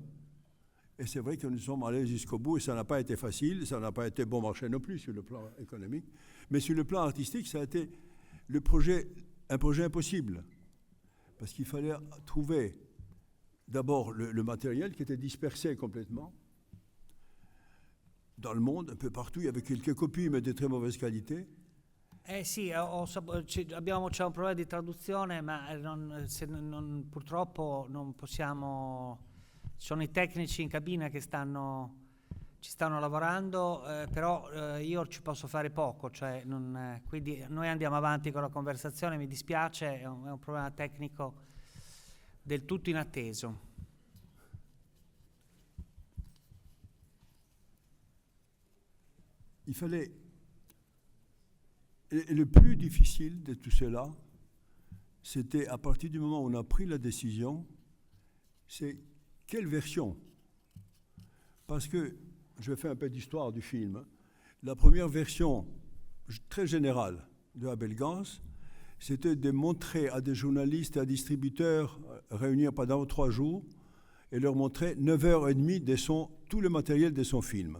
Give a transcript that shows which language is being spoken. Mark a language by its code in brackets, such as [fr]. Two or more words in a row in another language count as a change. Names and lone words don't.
[fr] Et c'est vrai que nous sommes allés jusqu'au bout, et ça n'a pas été facile, ça n'a pas été bon marché non plus sur le plan économique, mais sur le plan artistique, ça a été un projet impossible, parce qu'il fallait trouver d'abord le matériel qui était dispersé complètement dans le monde, un peu partout. Il y avait quelques copies, mais de très mauvaise qualité. [it] Sì, c'è un problema di traduzione, ma purtroppo non possiamo. Ci sono i tecnici in cabina che ci stanno lavorando, però io ci posso fare poco, cioè quindi noi andiamo avanti con la conversazione, mi dispiace, è un problema tecnico del tutto inatteso. [fr] Il fallait. Et le plus difficile de tout cela, c'était à partir du moment où on a pris la décision, c'est quelle version Parce que, je vais faire un peu d'histoire du film, la première version très générale de Abel Gans, c'était de montrer à des journalistes et à distributeurs réunis pendant 3 jours et leur montrer 9h30 tout le matériel de son film.